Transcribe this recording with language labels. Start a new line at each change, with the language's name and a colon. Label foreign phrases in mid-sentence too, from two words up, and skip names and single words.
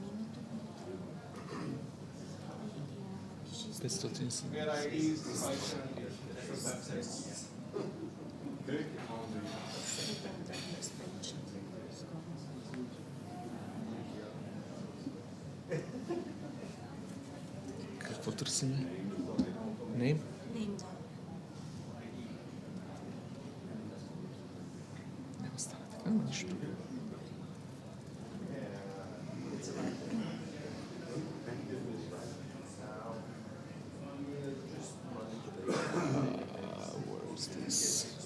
English: 500 instance. Click on the
Bulgarian: Какво търсим? Name? Няма става така, нищо.
English: Where is this?